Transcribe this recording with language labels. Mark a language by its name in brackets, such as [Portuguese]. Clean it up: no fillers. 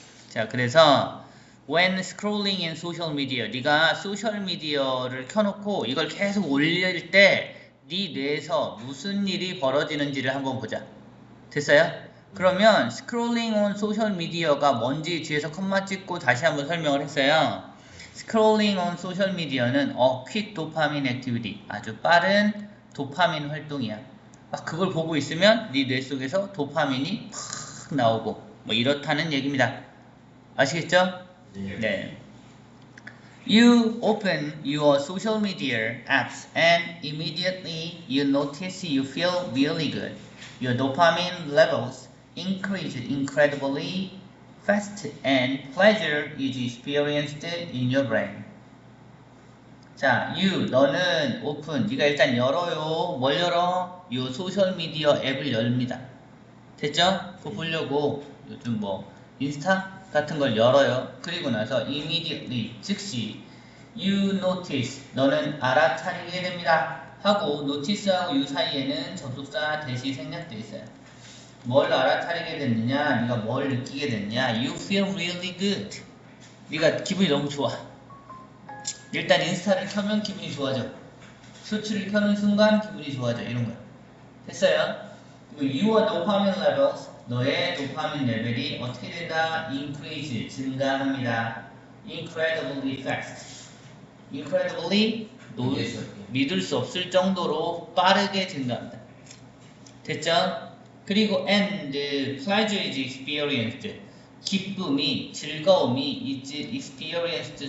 [Korean] 자, 그래서 [English] when scrolling in social media, [Korean] 네가 소셜 미디어를 켜놓고 이걸 계속 올릴 때 네 뇌에서 무슨 일이 벌어지는지를 한번 보자. 됐어요? 그러면 [English] scrolling on social media [Korean] 가 뭔지 뒤에서 컴마 찍고 다시 한번 설명을 했어요. [English] scrolling on social media [Korean] 는 [English] a quick dopamine activity, [Korean] 아주 빠른 도파민 활동이야. 막 그걸 보고 있으면 네 뇌 속에서 도파민이 팍 나오고 뭐 이렇다는 얘기입니다. 아시겠죠? 네. [English] You open your social media apps and immediately you notice you feel really good. Your dopamine levels increase incredibly fast and pleasure is experienced in your brain. [Korean] 자, 너는 open, 네가 일단 열어요. 뭘 열어? 요 소셜미디어 앱을 열립니다. 됐죠? 그거 보려고 요즘 뭐 인스타 같은 걸 열어요. 그리고 나서 immediately, 즉시 [English] you notice, [Korean] 너는 알아차리게 됩니다. 하고 notice하고 you 사이에는 접속사 대시 생략되어 있어요. 뭘 알아차리게 됐느냐, 네가 뭘 느끼게 됐냐. [English] You feel really good. [Korean] 네가 기분이 너무 좋아. 일단 인스타를 켜면 기분이 좋아져. 쇼츠를 켜는 순간 기분이 좋아져. 이런 거야. 됐어요? 그리고 [English] your dopamine levels, [Korean] 너의 도파민 레벨이 어떻게 된다? increase, 증가합니다. [English] incredibly fast. [Korean] incredibly, 믿을 수 없을 정도로 빠르게 증가합니다. 됐죠? 그리고 [English] and pleasure is experienced. [Korean] 기쁨이, 즐거움이 [English] is experienced.